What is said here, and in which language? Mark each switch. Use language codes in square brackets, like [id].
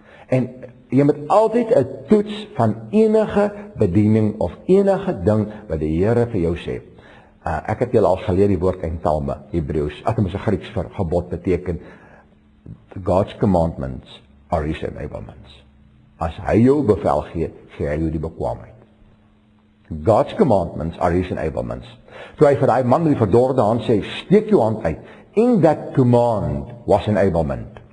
[af] En jy moet altyd 'n toets van enige bediening of enige ding wat die Here vir jou sê. Ek het julle al geleer die woord eintame, Hebreëus, atmos 'n Grieks vir gebod beteken [en] God's commandments are his enablements. [af] As hy jou bevel gee, gee hy jou die bekwaamheid. [en] God's commandments are his enablements. [af] Toe hy vir daai man met die verdorde hand sê, steek jou hand uit. [en] In that command was enablement.